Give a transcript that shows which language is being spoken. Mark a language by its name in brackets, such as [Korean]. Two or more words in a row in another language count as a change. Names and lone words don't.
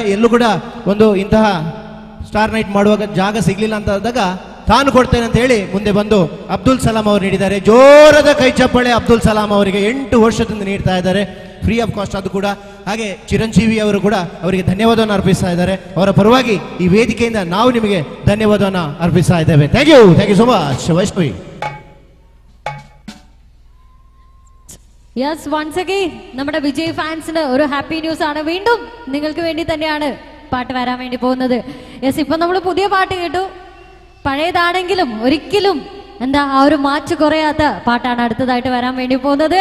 [Kannada] ಎಲ್ಲೂ ಕೂಡ ಒಂದು ಇಂತಹ ಸ್ಟಾರ್ ನೈಟ್ ಮಾಡುವಾಗ ಜಾಗ ಸಿಗ್ಲಿಲ್ಲ ಅಂತ ಆದಾಗ ತಾನು ಕೊಡ್ತೇನೆ ಅಂತ ಹೇಳಿ ಮುಂದೆ ಬಂದು ಅಬ್ದುಲ್ ಸಲಾಂ ಅವರು ನೀಡಿದ್ದಾರೆ. ಜೋರಾದ ಕೈ ಚಪ್ಪಾಳೆ ಅಬ್ದುಲ್ ಸಲಾಂ ಅವರಿಗೆ 8 ವರ್ಷದಿಂದ ನೀಡ್ತಾ ಇದ್ದಾರೆ, [English] free of cost [Kannada] ಅದು ಕೂಡ. ಹಾಗೆ ಚಿರಂಜೀವಿ ಅವರು ಕೂಡ ಅವರಿಗೆ ಧನ್ಯವಾದವನ್ನು ಅರ್ಪಿಸ್ತಾ ಇದ್ದಾರೆ. ಅವರ ಪರವಾಗಿ ಈ ವೇದಿಕೆಯಿಂದ ನಾವು ನಿಮಗೆ ಧನ್ಯವಾದವನ್ನು ಅರ್ಪಿಸ್ತಾ ಇದ್ದೇವೆ. [English] thank you so much ವೈಷ್ಣವಿ. yes once again [Malayalam] നമ്മുടെ വിജയ് ഫാൻസിന് ഒരു [English] happy news [Malayalam] ആണ്. വീണ്ടും നിങ്ങൾക്ക് വേണ്ടി തന്നെയാണ് പാട്ട് വരാൻ വേണ്ടി പോകുന്നത്. യെസ്, ഇപ്പൊ നമ്മൾ പുതിയ പാട്ട് കേട്ടു. പഴയതാണെങ്കിലും ഒരിക്കലും എന്താ ആ ഒരു മാച്ച് കുറയാത്ത പാട്ടാണ് അടുത്തതായിട്ട് വരാൻ വേണ്ടി പോകുന്നത്.